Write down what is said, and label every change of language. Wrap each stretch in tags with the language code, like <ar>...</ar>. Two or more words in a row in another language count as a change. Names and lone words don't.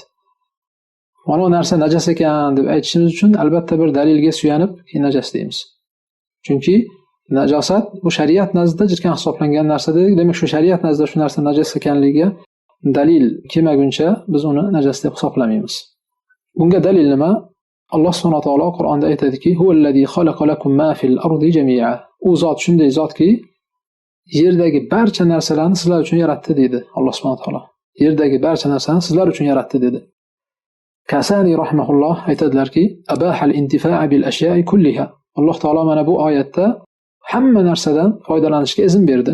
<uz>Mana bu narsa najas ekan deb aytishimiz uchun albatta bir dalilga suyanib keyin najas deymiz. Chunki najosat bu shariat nazdida jirkan hisoblangan narsa dedik. Demak, shu shariat nazdida shu narsa najas ekanligiga dalil kelmaguncha biz uni najas deb hisoblamaymiz. Bunga dalil nima? Alloh</uz> <ar>subhanahu va taolo</ar> <uz>Qur'onda aytadiki:</uz> <ar>"Huvallazi xalaqa lakum ma fil ardi jami'a."</ar> <uz>U zot shunday zotki, yerdagi barcha narsalarni sizlar uchun yaratdi dedi Alloh</uz> <ar>subhanahu va taolo.</ar> <uz>Yerdagi barcha narsani sizlar uchun yaratdi dedi. Kasani rahimahulloh aytadilarki:</uz> <ar>"Abahal intifa'a bil ashya'i kulliha."</ar> <uz>Alloh taolo mana bu oyatda hamma narsadan foydalanishga izn berdi.</uz>